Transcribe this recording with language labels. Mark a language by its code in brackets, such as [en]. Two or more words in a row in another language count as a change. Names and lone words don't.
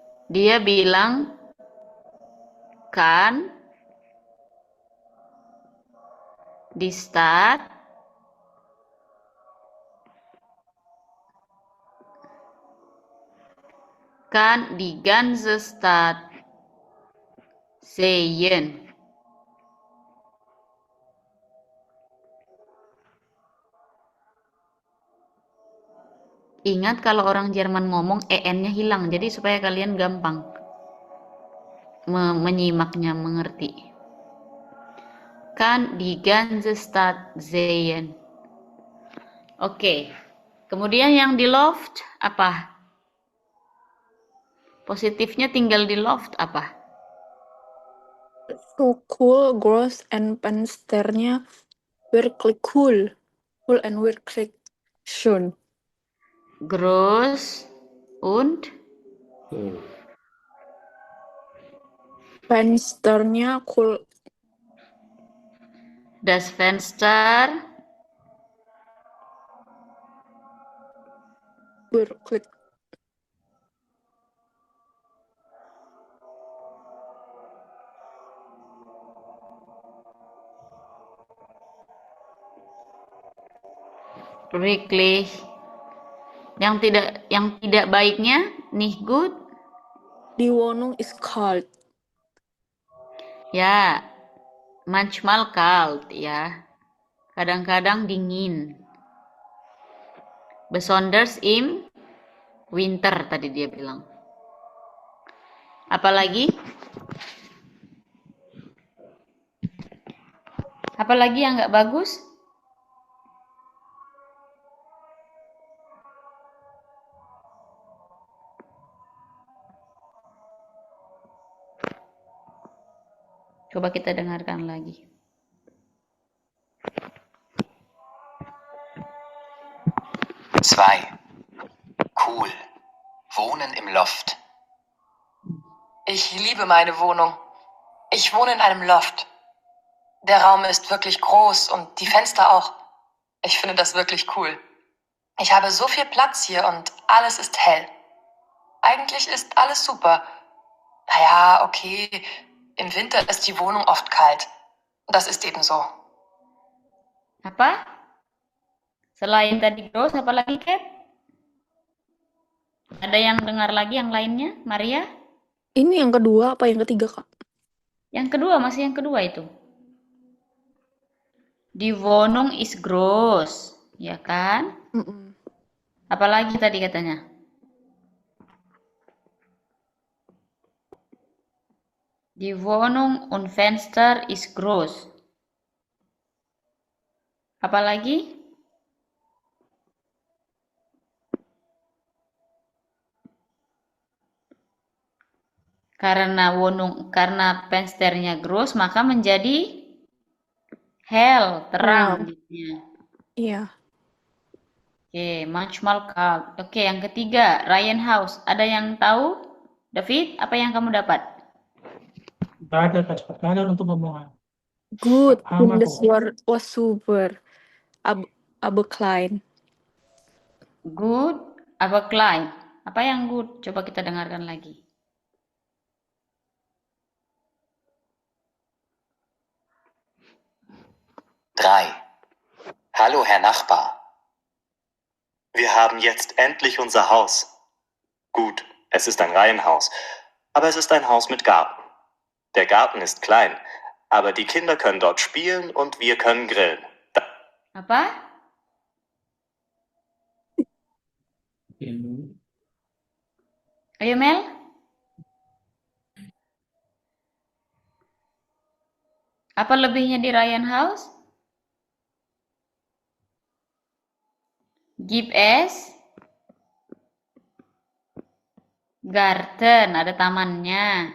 [id] Dia bilang kan di stad kan di [de] ganze Stadt sehen. [id] Ingat kalau orang Jerman ngomong en-nya hilang, jadi supaya kalian gampang menyimaknya, mengerti. [de] Kan die ganze Stadt sehen. [id] Oke. Kemudian yang di loft apa? Positifnya tinggal di loft apa? [de] So cool, gross, and Fensternya wirklich cool. Cool and wirklich schön. Groß und [id] Fensternya cool. [de] Das Fenster Wirklich. wirklich. [id] Yang tidak baiknya [de] nicht gut. Die Wohnung ist kalt. Ya, manchmal kalt ya. [id] Kadang-kadang dingin. [de] Besonders im winter [id] tadi dia bilang. Apalagi? Apalagi yang nggak bagus? Coba kita dengarkan lagi. [de] Zwei. Cool. Wohnen im Loft. Ich liebe meine Wohnung. Ich wohne in einem Loft. Der Raum ist wirklich groß und die Fenster auch. Ich finde das wirklich cool. Ich habe so viel Platz hier und alles ist hell. Eigentlich ist alles super. Naja, okay, im Winter ist die Wohnung oft kalt. Das ist eben so. [id] Apa? Selain tadi gross, apa lagi, Kat? Ada yang dengar lagi yang lainnya, Maria? Ini yang kedua apa yang ketiga, Kak? Yang kedua, masih yang kedua itu. [de] Die Wohnung ist groß, [id] ya kan? Apalagi tadi katanya? [de] Die Wohnung und Fenster ist groß. [id] Apalagi? Karena fensternya groß, maka menjadi hell, terang. Iya. Oke, [de] manchmal kalt. [id] Oke, yang ketiga, Reihenhaus. Ada yang tahu? David, apa yang kamu dapat? Nggak ada, Kak. Nggak ada untuk omongan. Good. Sama [de] Das [id] kok. [de] Wort was super. Aber klein. [id] Good, apa klein? Apa yang good? Coba kita dengarkan lagi. [de] Drei. Hallo, Herr Nachbar. Wir haben jetzt endlich unser Haus. Gut, es ist ein Reihenhaus, aber es ist ein Haus mit Garten. Der Garten ist klein, aber die Kinder können dort spielen und wir können grillen. [id] Apa? Ayo, Mel. Apa lebihnya di Reihenhaus? [de] Gibt es Garten, [id] ada tamannya.